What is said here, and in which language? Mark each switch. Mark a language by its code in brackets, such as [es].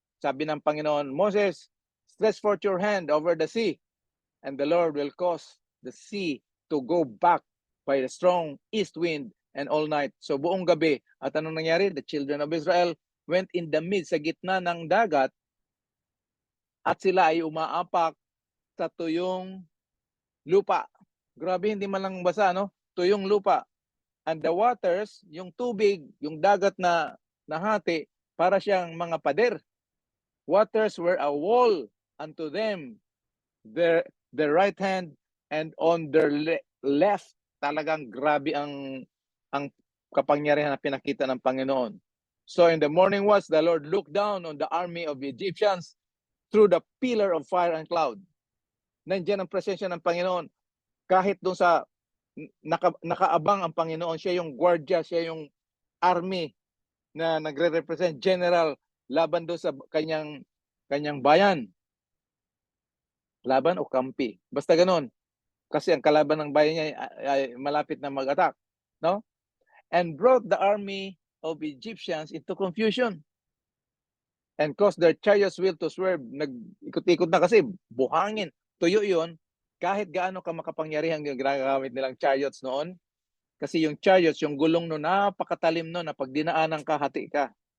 [tl] Sabi ng Panginoon, [en] Moses, stretch forth your hand over the sea, and the Lord will cause the sea to go back by the strong east wind and all night. [tl] So buong gabi. At anong nangyari? [en] The children of Israel went in the midst, [tl] sa gitna ng dagat, at sila ay umaapak sa tuyong lupa. Grabe, hindi man lang basa, no? Tuyong lupa. [en] And the waters, [tl] yung tubig, yung dagat na nahati, para siyang mga pader. [en] Waters were a wall unto them, their right hand, and on their left. [tl] Talagang grabe ang kapangyarihan na pinakita ng Panginoon. [en] So in the morning watch, the Lord looked down on the army of the Egyptians through the pillar of fire and cloud. [tl] Nandiyan ang presensya ng Panginoon. Kahit doon sa nakaabang ang Panginoon, siya yung guardia, siya yung army na nagre-represent general laban doon sa kanyang bayan. Laban o kampi. Basta ganoon. Kasi ang kalaban ng bayan niya ay malapit na mag-attack, no? [en] And brought the army of Egyptians into confusion and caused their chariots wheel to swerve. [tl] Nag-ikot-ikot na kasi buhangin, tuyo yun. Kahit gaano ka makapangyarihan yung ginagamit nilang chariots noon, kasi yung chariots, yung gulong no, napakatalim no, na pag dinaanan ka, hati ka.